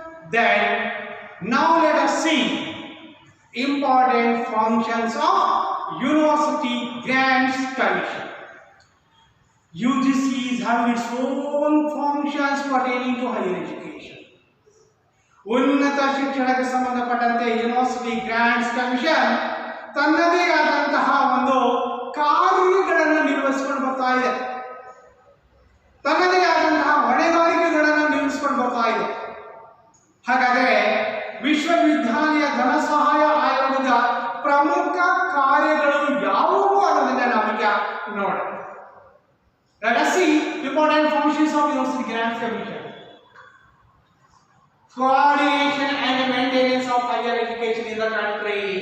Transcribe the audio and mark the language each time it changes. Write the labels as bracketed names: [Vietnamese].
[English] Then now let us see important functions of University Grants Commission. UGC is having its own functions pertaining to higher education. [Kannada] ಉನ್ನತ ಶಿಕ್ಷಣಕ್ಕೆ ಸಂಬಂಧಪಟ್ಟಂತೆ university grants commission ತನ್ನದೇ ಆದಂತಹ ಒಂದು ಕಾರ್ಯಗಳನ್ನು ನಿರ್ವಹಿಸಿಕೊಂಡು ಬರ್ತಾ ಇದೆ, ತನ್ನದೇ ಆದಂತಹ ಹೊಣೆಗಾರಿಕೆಗಳನ್ನು ನಿರ್ವಹಿಸಿಕೊಂಡು ಬರ್ತಾ ಇದೆ. ಹಾಗಾದರೆ ವಿಶ್ವವಿದ್ಯಾಲಯ ಧನ ಸಹಾಯ ಆಯೋಗದ ಪ್ರಮುಖ ಕಾರ್ಯಗಳು ಯಾವುವು ಅನ್ನೋದನ್ನ ನಾವೀಗ ನೋಡೋಣ. [English] Let us see important functions of University Grants Commission. Coordination and maintenance of higher education in the country.